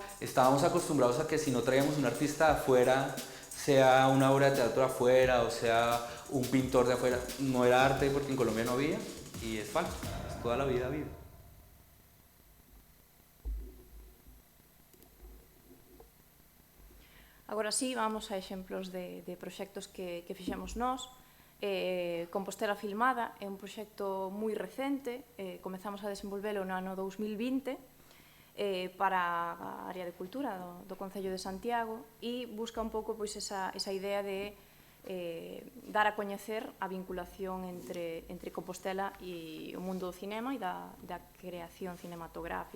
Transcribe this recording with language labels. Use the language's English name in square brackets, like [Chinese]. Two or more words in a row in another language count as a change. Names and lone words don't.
[Spanish] Estábamos acostumbrados a que si no traíamos un artista de afuera, sea una obra de teatro de afuera o sea un pintor de afuera, no era arte porque en Colombia no había, y es falso, toda la vida ha habido. [Galician] Agora sí, vamos a exemplos de proxectos que fixemos nós. Compostela Filmada é un proxecto moi recente, comezamos a desenvolvelo no ano 2020, para a área de cultura do Concello de Santiago, e busca un pouco esa idea de dar a coñecer a vinculación entre Compostela e o mundo do cinema e da creación cinematográfica.